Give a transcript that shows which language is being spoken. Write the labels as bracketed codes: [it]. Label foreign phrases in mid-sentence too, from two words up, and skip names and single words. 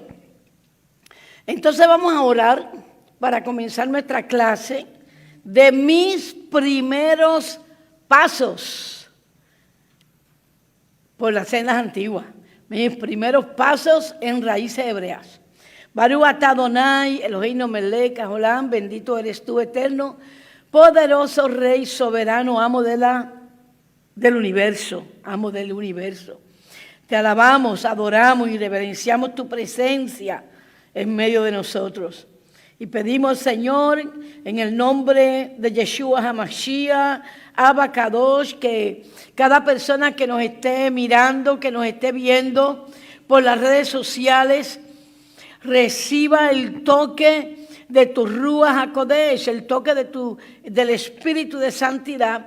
[es] Entonces vamos a orar para comenzar nuestra clase de mis primeros pasos por las sendas antiguas. Mis primeros pasos en raíces hebreas. [he] ברוך אתה אדוני, אלוהינו מלך העולם, [es] bendito eres tú, eterno, poderoso Rey, soberano, amo del universo, amo del universo. Te alabamos, adoramos y reverenciamos tu presencia en medio de nosotros. Y pedimos, Señor, en el nombre de [he] ישוע המשיח, אבא קדוש, [es] que cada persona que nos esté mirando, que nos esté viendo por las redes sociales, reciba el toque de tu [he] רוח הקודש, [es] el toque del Espíritu de Santidad.